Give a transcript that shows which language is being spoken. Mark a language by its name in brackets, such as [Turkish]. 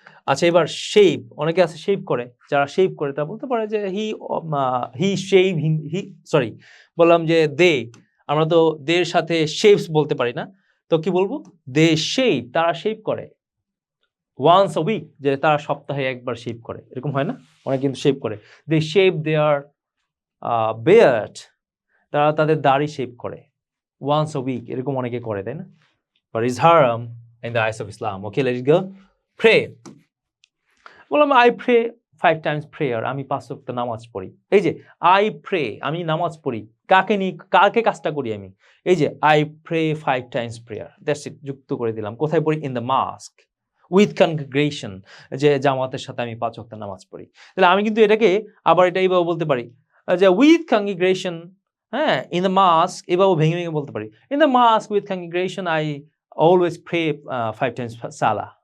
[Bangla] আচ্ছা এবার শেভ, অনেকে আছে শেভ করে, যারা শেভ করে তারা বলতে পারে যে [English] he shave, [Bangla] বললাম যে দে, আমরা তো দের সাথে শেভস বলতে পারি না, তো কি বলবো, [English] they shave, [Bangla] তারা শেভ করে, [English] once a week, [Bangla] যে তারা সপ্তাহে একবার শেভ করে, এরকম হয় না, অনেক কিন্তু শেভ করে, [English] they shave their beard, [Bangla] তারা তাদের দাড়ি শেভ করে, ওয়ান্স আ উইক, এরকম অনেকে করে, তাই না। [English] But it's haram in the eyes of Islam. Okay, let's go. Pray. [Bangla] বললাম [English] I pray 5 times prayer. [Bangla] আমি 5 ওয়াক্ত নামাজ পড়ি। এই যে [English] I pray, [Bangla] আমি নামাজ পড়ি, কাকে নিয়ে, কাকে কাজটা করি আমি, এই যে [English] I pray 5 times prayer. That's it, [Bangla] যুক্ত করে দিলাম। কোথায় পড়ি, [English] in the mosque with congregation, [Bangla] যে জামাতের সাথে আমি 5 ওয়াক্ত নামাজ পড়ি। তাহলে আমি কিন্তু এটাকে আবার এটা এইভাবে বলতে পারি যে [English] with congregation, [Bangla] হ্যাঁ, [English] in the mosque, [Bangla] এভাবে ভেঙে ভেঙে বলতে পারি, [English] in the mosque with congregation I always pray 5 times salah.